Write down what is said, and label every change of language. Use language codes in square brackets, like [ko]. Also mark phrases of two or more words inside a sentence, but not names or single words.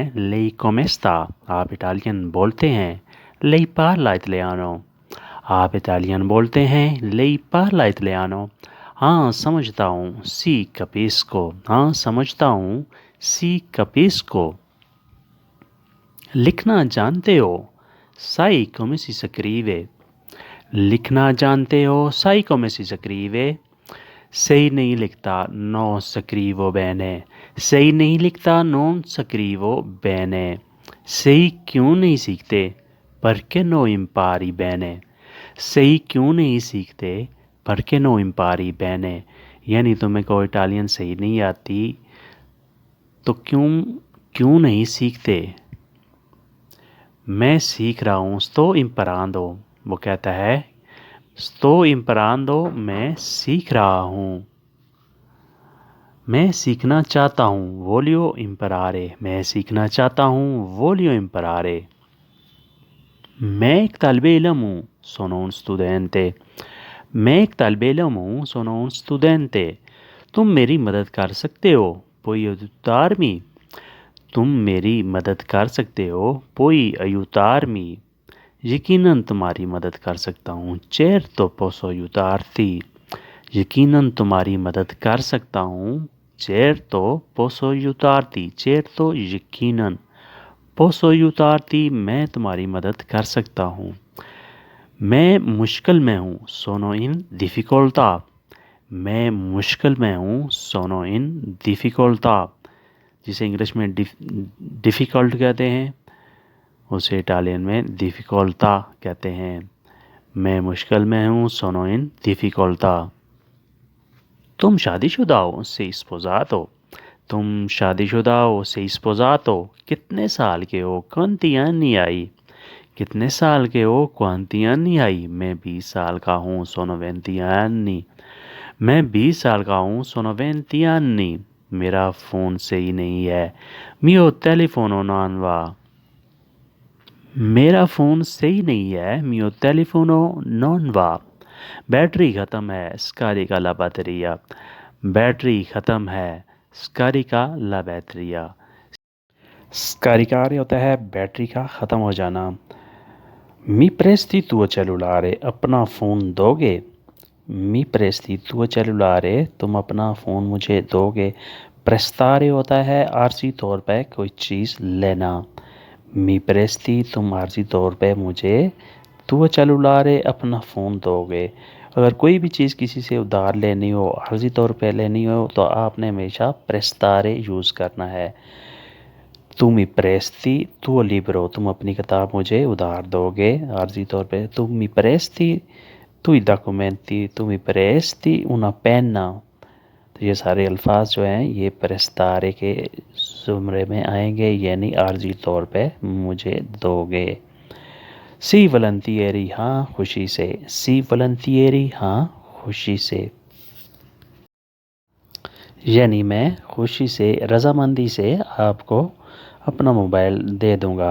[it] Lei come sta. [hi] आप इटालियन बोलते हैं? [it] Lei parla italiano. [hi] आप इटालियन बोलते हैं? [it] Lei parla italiano. [hi] हाँ समझता हूँ, [it] sì capisco. [hi] हाँ समझता हूँ, [it] sì capisco. [hi] लिखना जानते हो? [it] sai come si scrive. [hi] लिखना जानते हो? [it] sai come si scrive. [hi] सही नहीं लिखता, [it] non scrivo bene. [hi] सही नहीं लिखता, [it] non scrivo bene. [hi] सही क्यों नहीं सीखते? [it] perché non impari bene. [hi] सही क्यों नहीं सीखते? [it] perché non impari bene. [hi] यानी तुम्हें को इटालियन सही नहीं आती तो क्यों क्यों नहीं सीखते? मैं सीख रहा हूँ, [it] sto imparando। [hi] वो कहता है [it] sto imparando, [hi] मैं सीख रहा हूँ। मैं सीखना चाहता हूँ, [it] voglio imparare। [hi] मैं सीखना चाहता हूँ, [it] voglio imparare। [hi] मैं एक तालिबे इल्म हूँ, [it] sono un studente। [hi] मैं एक तालिबे इल्म हूँ, [it] sono un studente। [hi] तुम मेरी मदद कर सकते हो, [it] puoi aiutarmi। [hi] तुम मेरी मदद कर सकते हो, [it] puoi aiutarmi। [hi] यकीनन तुम्हारी मदद कर सकता हूँ, [it] certo posso aiutarti। [hi] यकीनन तुम्हारी मदद कर सकता हूँ, [it] certo posso aiutarti। [hi] certo यकीनन, [it] posso aiutarti [hi] मैं तुम्हारी मदद कर सकता हूँ। मैं मुश्किल में हूँ, [it] sono in difficoltà। [hi] मैं मुश्किल में हूँ, [it] sono in difficoltà। [hi] जिसे इंग्लिश में डिफ़िकल्ट कहते हैं, उसे इटालियन में डिफ़िकल्टा कहते हैं। मैं मुश्किल में हूँ, [it] sono in difficoltà। [hi] तुम शादीशुदा हो, [it] sei sposato। [hi] तुम शादीशुदा हो, [it] sei sposato। [hi] कितने साल के हो? [it] quanti anni hai। [hi] कितने साल के हो? [it] quanti anni hai। [hi] मैं 20 साल का हूँ, [it] sono 20 anni। [hi] मैं 20 साल का हूँ, [it] sono 20 anni। [hi] मेरा फ़ोन सही नहीं है, [it] mio telefono non va। [hi] मेरा फ़ोन सही नहीं है, [it] mio telefono non va। [hi] बैटरी ख़त्म है, [it] scarica la batteria। [hi] बैटरी ख़त्म है, [it] scarica la batteria। [hi] स्कारicare होता है बैटरी का ख़त्म हो जाना। [it] mi presti tuo cellulare. [hi] अपना फ़ोन दोगे? [it] mi presti tuo cellulare. [hi] तुम अपना फ़ोन मुझे दोगे? prestare होता है आर्जी तौर पे कोई चीज़ लेना। [it] mi presti [hi] तुम आर्जी तौर पे मुझे, [it] tuo cellulare [hi] अपना फ़ोन दोगे। अगर कोई भी चीज़ किसी से उधार लेनी हो, आर्जी तौर पे लेनी हो, तो आपने हमेशा prestare यूज़ करना है। [it] तुम mi presti tuo libro। [hi] तुम अपनी किताब मुझे उधार दोगे, आर्जी तौर पे। [it] तुम mi presti tui documenti। तुम mi presti una penna। [hi] तो ये सारे अल्फाज जो हैं ये prestare के ज़ुमरे में आएंगे, यानी आर्जी तौर पे मुझे दोगे। [it] sì volentieri, [hi] हाँ खुशी से। [it] sì volentieri, [hi] हाँ खुशी से। यानी मैं खुशी से, रज़ामंदी से आपको अपना मोबाइल दे दूँगा।